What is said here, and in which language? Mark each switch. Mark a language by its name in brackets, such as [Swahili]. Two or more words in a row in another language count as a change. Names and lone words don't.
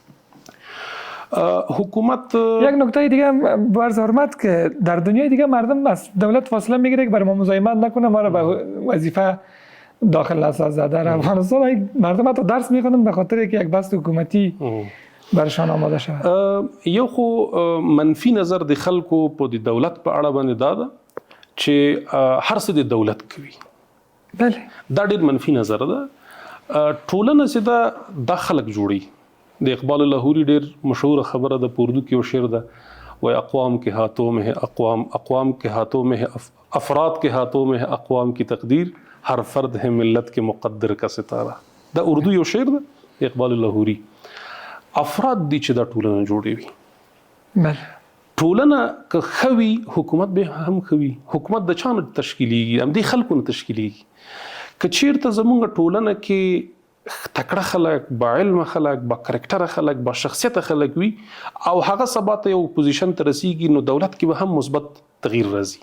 [Persian] حکومت یک نکته دیگه برز حرمت که در دنیای دیگه مردم از دولت فاصله میگیره که برای ما مزاحمت نکنه، ما را به وظیفه داخل نسازه. در افغانستان مردم حتی درس میخونن به خاطر که یک بست حکومتی برشان آماده شود. [Pashto] یو خو منفی نظر د خلکو په د دولت په اړه باندې دا ده چې هر څه د دولت کوي. بله، دا ډېر منفي نظر ده. ټولنه چې دا خلک جوړي. د اقبال لاهوري ډېر مشهور خبره ده، په اردو کې یو شعر ده، وای [Urdu] اقوام کے ہاتھوں میں ہے اقوام کے ہاتھوں میں ہے افراد کے ہاتھوں میں ہے اقوام کی تقدیر، ہر فرد ہے ملت کے مقدر کا ستارہ. [Pashto] دا اردو یو شعر ده اقبال لاهوري. افراد دي چې دا ټولنه جوړوي. ټولنه که خوي حکومت به هم خوي. حکومت د چا نه تشکیلیږي؟ هم دې خلکو نه تشکیلیږي. که چیرته زمونږ ټولنه کې تکړه خلک، با علم خلک، با کرکټر خلک، با شخصیت خلک وي او هغه سبا ته یو پوزیشن ته رسیږي، نو دولت کې به هم مثبت تغییر راځي.